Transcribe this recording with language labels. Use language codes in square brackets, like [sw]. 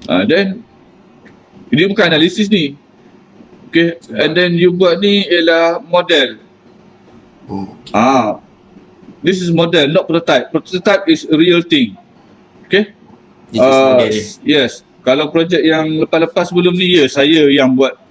[ms] Then ini bukan analisis ni. Okay, and then you buat ni ialah model. Oh, [en] This is model, not prototype. Prototype is a real thing. Okay? this is model. Yes. [ms] Kalau projek yang lepas-lepas sebelum ni, saya yang buat.